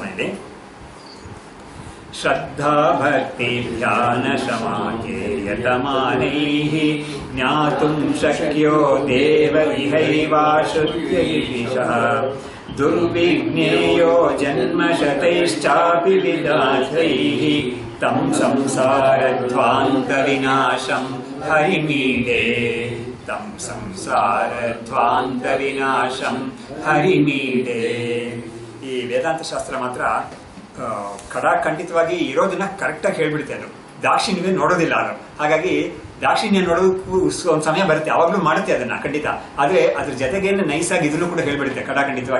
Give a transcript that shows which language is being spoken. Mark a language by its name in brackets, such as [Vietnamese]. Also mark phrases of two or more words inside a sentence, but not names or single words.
[Sanskrit] ಇಲ್ಲಿ ಶ್ರದ್ಧಾ ಭಕ್ತಿ ಧ್ಯಾನ ಶಮಾಕೇಯತಮಾನೈಃ ಜ್ಞಾತುಂ ಶಕ್ಯೋ ದೇವ ಇಹೈವಾಶ್ರುತ್ಯೈಷಃ ದುರ್ವಿಜ್ಞೇಯೋ ಜನ್ಮಶತೈಶ್ಚಾಪಿ ವಿದಾತೈಃ ತಂ ಸಂಸಾರಧ್ವಾಂತ ವಿನಾಶಂ ಹರಿಮೀಡೆ. ತಂ ಸಂಸಾರಧ್ವಾಂತ ವಿನಾಶಂ ಹರಿಮೀಡೆ. [Kannada] ಈ ವೇದಾಂತ ಶಾಸ್ತ್ರ ಮಾತ್ರ ಖಂಡಿತವಾಗಿ ಇರೋದನ್ನ ಕರೆಕ್ಟಾಗಿ ಹೇಳ್ಬಿಡುತ್ತೆ. ಅದು ದಾಕ್ಷಿಣ್ಯವೇ ನೋಡೋದಿಲ್ಲ ಅದು. ಹಾಗಾಗಿ ದಾಕ್ಷಿಣ್ಯ ನೋಡೋದಕ್ಕೂ ಒಂದು ಸಮಯ ಬರುತ್ತೆ, ಯಾವಾಗಲೂ ಮಾಡುತ್ತೆ ಅದನ್ನ ಖಂಡಿತ. ಆದ್ರೆ ಅದ್ರ ಜೊತೆಗೆ ನೈಸಾಗಿ ಇದನ್ನು ಕೂಡ ಹೇಳ್ಬಿಡುತ್ತೆ ಖಂಡಿತವಾಗಿ.